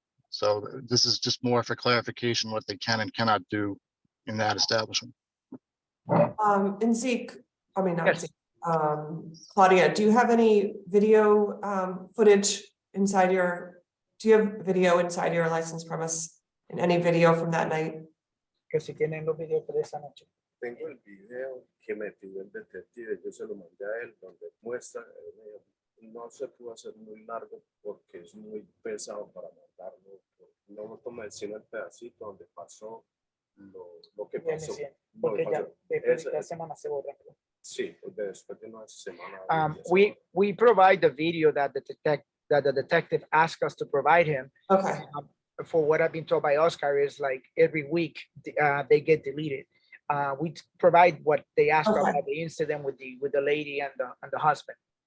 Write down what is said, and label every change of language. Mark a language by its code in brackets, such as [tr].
[en] So this is just more for clarification what they can and cannot do in that establishment. and Zeke, I mean, not Yes. Zeke, Claudia, do you have any video, footage inside do you have video inside your licensed premise? And any video from that night? [es] Que si tienen los videos de esa noche. Tengo el video que me pidió el detective, yo se lo mandé a él, donde muestra, no se pudo hacer muy largo porque es muy pesado para mandarlo. No toma sino el pedacito donde pasó lo que Viene pasó. siendo, No, porque ya pasó. después de la semana se borra. Sí, después de una semana. [en] We provide the video that the detective asked us to provide him. Okay, For what I've been told by Oscar is like every week they get deleted. We provide what they ask Okay. about the incident with the lady and the husband.